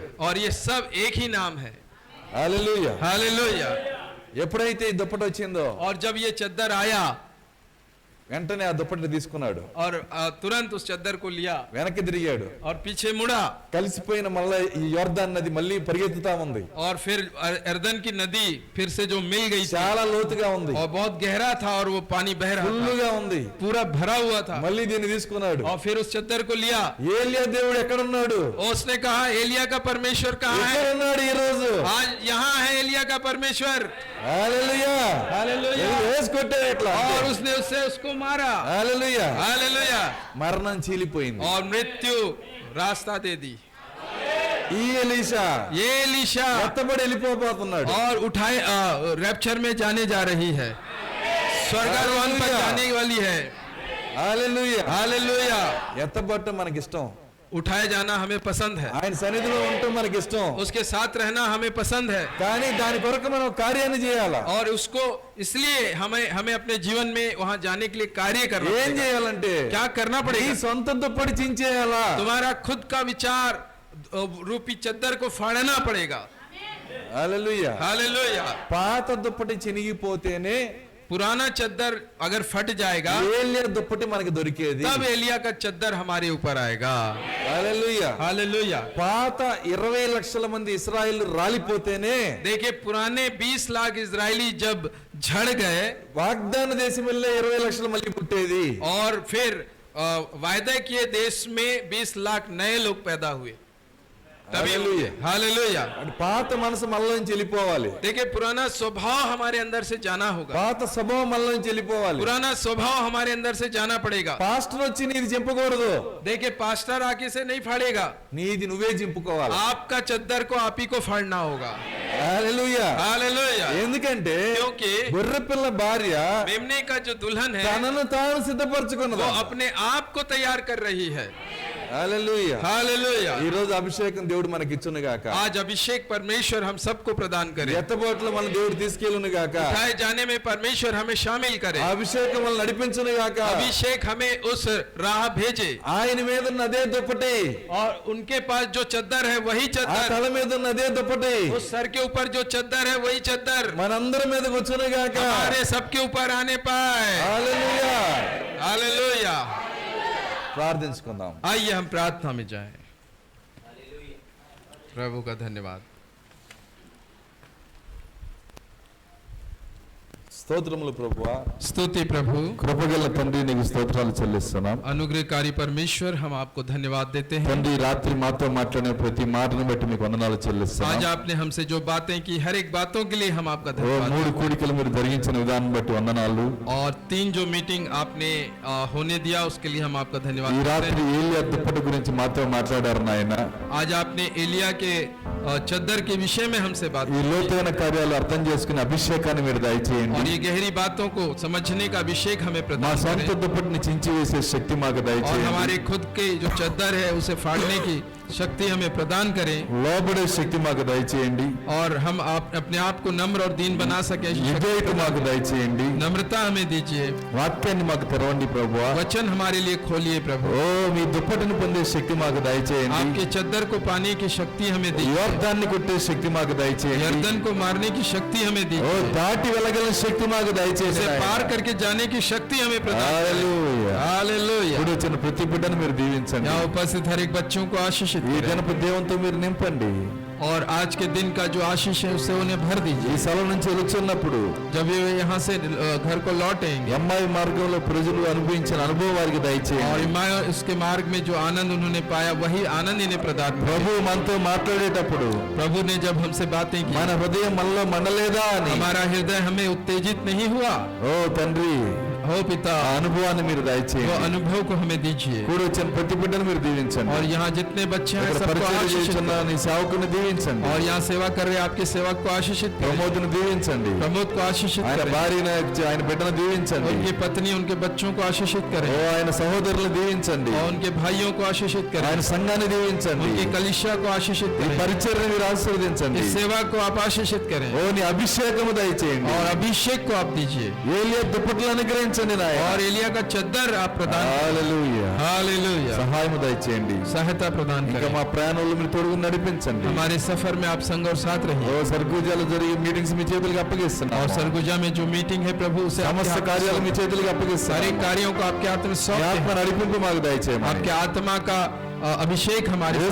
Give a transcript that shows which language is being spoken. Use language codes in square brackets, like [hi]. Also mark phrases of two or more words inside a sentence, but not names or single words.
[hi] और ये सब एक ही नाम है। [te] హల్లెలూయా. [hi] हालेलुया। [te] ఎప్పుడైతే ఈ దుప్పటి వచ్చిందో [hi] और जब ये चद्दर आया, [te] వెంటనే ఆ దుప్పటిని తీసుకున్నాడు, [hi] और तुरंत उस चद्दर को लिया [te] వెనక్కి తిరిగాడు. [hi] और पीछे मुड़ा [te] కలిసిపోయిన మళ్ళా ఈ యోర్దాన్ నది మళ్ళీ పరిగెత్తుతా ఉంది. [hi] और फिर यरदन की नदी फिर से जो मिल गई थी [te] చాలా లోతుగా ఉంది, [hi] और बहुत गहरा था और वो पानी बह रहा था, [te] ఫుల్లుగా ఉంది. [hi] पूरा भरा हुआ था। [te] మళ్ళీ దీన్ని తీసుకున్నాడు. [hi] और फिर उस चद्दर को लिया [te] ఏలియా దేవుడు ఎక్కడున్నాడు? [hi] और उसने कहा एलिया का परमेश्वर कहाँ है? [te] ఎక్కడున్నాడు ఈ రోజు? [hi] आज यहाँ है एलिया का परमेश्वर। [te] హల్లెలూయా, [hi] हालेलुया। [te] వేసి కొట్టాడు ఇట్లా. [hi] और उसने उससे उसको मारा। [te] హల్లెలూయా. [hi] हालेलुया। [te] మరణం చీలిపోయింది. [hi] और मृत्यु रास्ता दे दी। [te] ఈ ఎలీషా [hi] ये एलीशा [te] ఎత్తబడి వెళ్ళిపోతున్నాడు. [hi] और उठाए रैप्चर में जाने जा रही है, स्वर्गारोहण पर हालेलुया। जाने वाली है। [te] హల్లెలూయా. [hi] हालेलुया। [te] ఎత్తబడటం మనకి ఇష్టం, [hi] उठाए जाना हमें पसंद है, [te] ఆయన సన్నిధిలో ఉండటం మనకి ఇష్టం. [hi] उसके साथ रहना हमें पसंद है, [te] కానీ దాని కొరకు మనం కార్యాన్ని చేయాలా? [hi] और उसको इसलिए हमें अपने जीवन में वहां जाने के लिए कार्य करना [te] ఏం [hi] पड़ेगा। [te] చేయాలంటే [hi] क्या करना [te] నీ [hi] पड़ेगा? [te] సొంత దుప్పటి చించేయాలా? [hi] तुम्हारा खुद का विचार रूपी चद्दर को फाड़ना पड़ेगा। [te] హల్లెలూయా. [hi] हालेलुया। [te] పాత దుప్పటి చినిగిపోతేనే [hi] पुराना चद्दर अगर फट जाएगा [te] ఏలియా దుప్పటి మనకి దొరికేది. [hi] तब एलिया का चद्दर हमारे ऊपर आएगा। [te] హల్లెలూయా. [hi] हालेलुया। [te] పాత 20 లక్షల మంది ఇశ్రాయేలు రాలిపోతేనే [hi] देखिए पुराने 20 लाख इजरायली जब झड़ गए [te] వాగ్దాన దేశం వెళ్ళే 20 లక్షలు మళ్ళీ పుట్టేది. [hi] और फिर वायदे किए देश में 20 लाख नए लोग पैदा हुए, तभी हालेलुया। हालेलुया। [te] అంటే పాత మనసు మనలోంచి వెళ్ళిపోవాలి, [hi] देखिए पुराना स्वभाव हमारे अंदर से जाना होगा, [te] పాత స్వభావం మనలోంచి వెళ్ళిపోవాలి. [hi] पुराना स्वभाव हमारे अंदर से जाना पड़ेगा। [te] పాస్టర్ వచ్చి నీది చింపకూడదు, [hi] देखिए पास्टर आके से नहीं फाड़ेगा, [te] నీది నువ్వే చింపుకోవాలి. [hi] आपका चद्दर को आप ही को फाड़ना होगा। [te] హల్లెలూయా. [hi] हालेलुया। [te] ఎందుకంటే [hi] क्योंकि [te] గొర్రెపిల్ల భార్య [hi] मेमने का जो दुल्हन है [te] తనను తాను సిద్ధపరచుకున్నది. [hi] वो अपने आप को तैयार कर रही है। [te] హల్లెలూయా. [hi] हालेलुया। [te] ఈ రోజు అభిషేకం దేవుడు మనకి ఇచ్చును గాక. [hi] आज अभिषेक परमेश्वर हम सबको प्रदान करे, [te] ఎత్తబోట్లో మన దేవుడు తీసుకెళ్ళును గాక. [hi] उठाए जाने में परमेश्वर हमें शामिल करे, [te] ఆ అభిషేకం మనల్ని నడిపించును గాక. [hi] अभिषेक हमें उस राह भेजे, [te] ఆయన మీద ఉన్న అదే దుప్పటి, [hi] और उनके पास जो चद्दर है वही [te] ఆ [hi] चद्दर, [te] తల మీద ఉన్న అదే దుప్పటి [hi] उस सर के ऊपर जो चद्दर है वही चद्दर [te] మనందరి మీద కూర్చును గాక. [hi] हमारे सबके ऊपर आने पाए। [te] హల్లెలూయా. [hi] हालेलुया। [te] ప్రార్థించుకుందాం. [hi] आइए हम प्रार्थना में जाएं। प्रभु का धन्यवाद। [te] స్తోత్రములు ప్రభువా. [hi] स्तुति प्रभु। [te] కృపగల తండ్రి నీకు స్తోత్రాలు చెల్లిస్తున్నాం. [hi] अनुग्रहकारी परमेश्वर हम आपको धन्यवाद देते हैं। [te] తండ్రి రాత్రి మాతో మాట్లాడిన ప్రతి మాటను బట్టి మీకు వందనాలు [hi] आज [te] చెల్లిస్తున్నాం. [hi] आपने हमसे जो बातें की हर एक बातों के लिए हम आपका [te] ఓ [hi] धन्यवाद [te] 3 కూడికలు మీరు జరిగించిన విధానం బట్టి వందనాలు. [hi] और 3 जो मीटिंग आपने होने दिया उसके लिए हम आपका धन्यवाद [te] ఈ [hi] करते [te] రాత్రి [hi] हैं। [te] ఏలియా దుప్పటి గురించి మాతో మాట్లాడారు నాయన. [hi] आज आपने एलिया के चद्दर के विषय में हमसे बात [te] ఈ [hi] की [te] లోతైన కార్యాలు అర్థం చేసుకునే అభిషేకాన్ని మీరు [hi] और [te] దయచేయండి. [hi] ये गहरी बातों को समझने का अभिषेक हमें [te] మా [hi] प्रदान [te] సొంత [hi] करें, [te] దుప్పటిని చించి వేసే శక్తి మాకు [hi] और [te] దయచేయండి. [hi] हमारे खुद के जो चद्दर है उसे फाड़ने की शक्ति हमें प्रदान करें, [te] లోబడే శక్తి మాకు దయచేయండి. [hi] और हम अपने आप को नम्र और दीन बना सके। [te] విధేయత మాకు దయచేయండి. [hi] नम्रता हमें दीजिए, [te] వాక్యాన్ని మాకు తెరవండి ప్రభువా. [hi] वचन हमारे लिए खोलिए प्रभु, [te] ఓ మీ దుప్పటిని పొందే శక్తి మాకు దయచేయండి. [hi] आपके चद्दर को पाने की शक्ति हमें दीजिए, [te] యోర్దాన్ని కొట్టే శక్తి మాకు దయచేయండి. [hi] यरदन को मारने की शक्ति हमें [te] ఓ [hi] दीजिए, [te] దాటి వెళ్ళగల శక్తి మాకు దయచేసి [hi] उसे पार करके जाने की शक्ति हमें प्रदान करें। हालेलुया। [te] ఇప్పుడు వచ్చిన ప్రతి బిడ్డను మీరు దీవించండి. [hi] यहाँ उपस्थित हर एक बच्चों को आशीषित [te] ఈ [hi] करें, [te] దినపు దేవునితో మీరు నింపండి. [hi] और आज के दिन का जो आशीष है उससे उन्हें भर [te] ఈ [hi] दीजिए। [te] స్థలం నుంచి వెలుచున్నప్పుడు [hi] जब वे यहाँ से घर को लौटेंगे [te] ఎంఐ మార్గంలో ప్రజలు అనుభవించిన అనుభవం వారికి [hi] और [te] దయచేయండి. [hi] उसके मार्ग में जो आनंद उन्होंने पाया वही आनंद इन्हें प्रदान करें। [te] ప్రభు మనతో మాట్లాడేటప్పుడు [hi] प्रभु ने जब हमसे बातें की, [te] మన హృదయం మనలో మండలేదా అని [hi] हमारा हृदय हमें उत्तेजित नहीं हुआ। [te] ఓ తండ్రి [hi] हो पिता, [te] ఆ అనుభవాన్ని మీరు [hi] वो [te] దయచేయండి. [hi] अनुभव को हमें दीजिए, [te] కూడి వచ్చిన ప్రతి బిడ్డను మీరు దీవించండి. [hi] और यहाँ जितने बच्चे हैं [te] ఇక్కడ [hi] सबको [te] పరిచయం [hi] आशीषित [te] చేస్తున్న [hi] करें, [te] నీ సేవకుని దీవించండి. [hi] और यहाँ सेवा कर रहे आपके सेवक को आशीषित करें, [te] ప్రమోద్ను దీవించండి. [hi] प्रमोद को आशीषित [te] ఆయన [hi] करें, [te] భార్యను ఆయన బిడ్డను దీవించండి. [hi] उनकी पत्नी उनके बच्चों को आशीषित [te] ఓ [hi] करें, [te] ఆయన సహోదరులు దీవించండి. [hi] और उनके भाइयों को आशीषित करें, [te] ఆయన సంఘాన్ని దీవించండి. [hi] उनकी कलिसिया को आशीषित [te] ఈ [hi] करें, [te] పరిచర్ని మీరు ఆశీర్వదించండి. [hi] इस सेवा को आप आशीषित करें, [te] ఓ నీ అభిషేకము దయచేయండి. [hi] और अभिषेक को आप दीजिए, [te] ఏలియా దుప్పట్లు అనుగ్రహించండి. అనుగ్రహించండి నాయన. [hi] और एलिया का चद्दर आप प्रदान [te] హల్లెలూయా. [hi] हालेलुया [te] సహాయము దయచేయండి. [hi] सहायता प्रदान [te] ఇంకా [hi] करें [te] మా ప్రయాణంలో మీరు తోడుగా నడిపించండి. [hi] हमारे सफर में आप संग और साथ [te] ఓ [hi] रहिए [te] సర్గుజాలు జరిగే మీటింగ్స్ మీ చేతులకు అప్పగిస్తున్నాం. [hi] और सरगुजा में जो मीटिंग है प्रभु उसे आपके [te] సమస్త [hi] हाथ में [te] కార్యాలు మీ [hi] सौंप- [te] చేతులకు [hi] सारे [te] అప్పగిస్తున్నాం. [hi] कार्यों को आपके हाथ में [te] మీ [hi] सौंपते [te] ఆత్మ [hi] हैं [te] నడిపింపు మాకు దయచేయమని [hi] आपके आत्मा का अभिषेक हमारे साथ हो।